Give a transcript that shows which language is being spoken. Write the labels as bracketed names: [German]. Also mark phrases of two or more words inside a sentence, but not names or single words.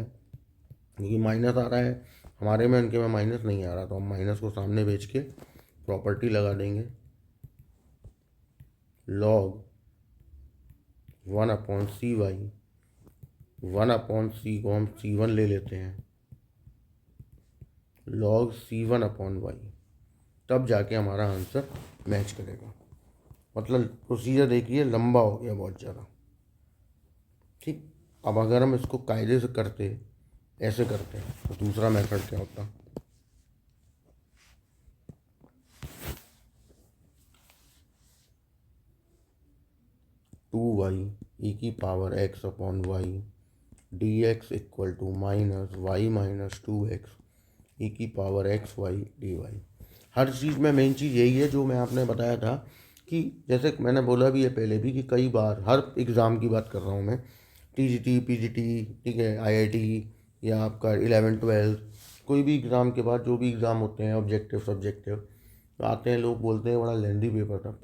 [Hindi] क्योंकि माइनस आ रहा है, हमारे में इनके में माइनस नहीं आ रहा, तो हम माइनस को सामने बेच के प्रॉपर्टी लगा देंगे, लॉग 1/cy, 1/c को हम c1 ले लेते हैं, log c1/y, तब जाके हमारा [English] answer match [Hindi] करेगा। मतलब प्रोसीजर देखिए लंबा हो गया बहुत ज़्यादा। ठीक, अब अगर हम इसको कायदे से करते, ऐसे करते हैं, तो दूसरा मेथड क्या होता? [English] 2y e⁻x/y dx equal to -y-2x e⁻xy dy। [Hindi] हर चीज़ में मेन चीज़ यही है जो मैं आपने बताया था कि जैसे मैंने बोला भी है पहले भी कि कई बार हर एग्ज़ाम की बात कर रहा हूँ मैं, टीजीटी, पीजीटी, ठीक है, आईआईटी या आपका 11th-12th, कोई भी एग्ज़ाम के बाद जो भी एग्ज़ाम होते हैं [English] objective subjective, [Hindi] तो आते हैं लोग बोलते हैं बड़ा [English] lengthy paper [Hindi] था।